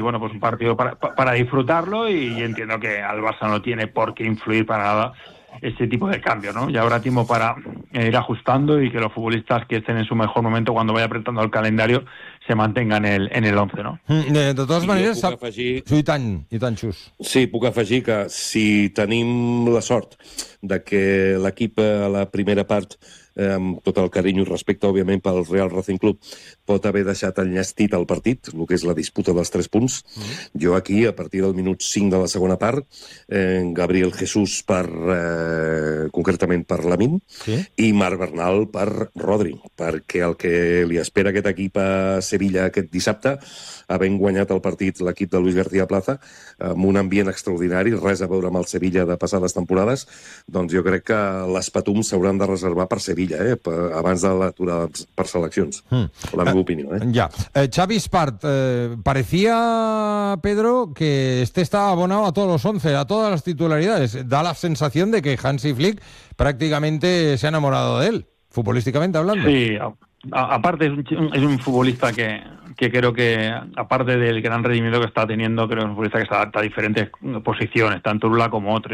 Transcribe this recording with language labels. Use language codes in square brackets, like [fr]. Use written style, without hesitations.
[es] y bueno, pues un partido para disfrutarlo. Y entiendo que al Barça no tiene por qué influir para nada ese tipo de cambio, ¿no? Ya habrá tiempo para ir ajustando y que los futbolistas que estén en su mejor momento cuando vaya apretando el calendario se mantengan en el 11, ¿no? [ca] De totes maneres, puc afegir... I tant, Xus. Sí, puc afegir que si tenim la sort de que l'equip a la primera part, amb tot el carinyo i respecte, òbviament, pel Real Racing Club, pot haver deixat enllestit el partit, el que és la disputa dels 3 punts. Jo aquí, a partir del minut 5 de la segona part, Gabriel Jesús concretament per Lamine, sí, i Marc Bernal per Rodri, perquè el que li espera aquest equip a Sevilla aquest dissabte, havent guanyat el partit l'equip de Luis García Plaza, amb un ambient extraordinari, res a veure amb el Sevilla de passades temporades, doncs jo crec que les patums s'hauran de reservar per Sevilla. Ella, abans de l'aturada per seleccions. La meva opinió. [es] Xavi Espart, parecía, Pedro, que este estaba abonado a todos los 11, a todas las titularidades. Da la sensación de que Hansi Flick prácticamente se ha enamorado de él, futbolísticamente hablando. Sí, aparte es un futbolista que creo que, aparte del gran rendimiento que está teniendo, creo que es un futbolista que se adapta a diferentes posiciones, tanto una como otra.